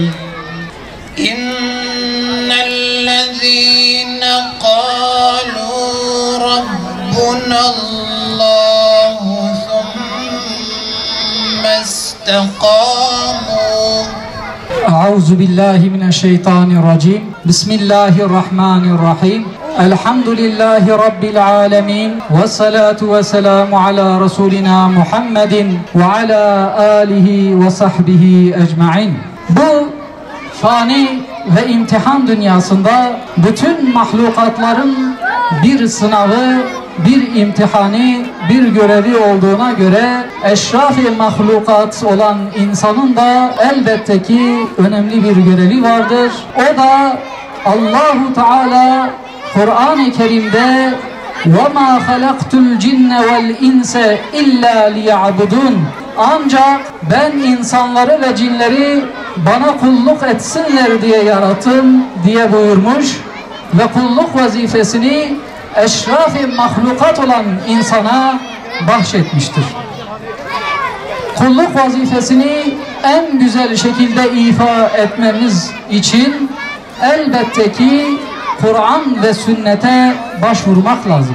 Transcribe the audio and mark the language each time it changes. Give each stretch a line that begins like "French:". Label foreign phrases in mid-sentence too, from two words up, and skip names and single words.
Arabic: إن الذين قالوا ربنا الله ثم استقاموا أعوذ بالله من الشيطان الرجيم بسم الله الرحمن الرحيم الحمد لله رب العالمين والصلاة والسلام على رسولنا محمد وعلى آله وصحبه ecmaîn.
Turkish: Bu fani ve imtihan dünyasında bütün mahlukatların bir sınavı, bir imtihani, bir görevi olduğuna göre eşraf-ı mahlukat olan insanın da elbette ki önemli bir görevi vardır. O da Allahu Teala Kur'an-ı Kerim'de
Arabic: وَمَا خَلَقْتُ الْجِنَّ وَالْاِنْسَ اِلَّا لِيَعْبُدُونَ
Turkish: Ancak ben insanları ve cinleri bana kulluk etsinler diye yarattım diye buyurmuş ve kulluk vazifesini eşraf-ı mahlukat olan insana bahşetmiştir. Kulluk vazifesini en güzel şekilde ifa etmemiz için elbette ki Kur'an ve sünnete başvurmak lazım.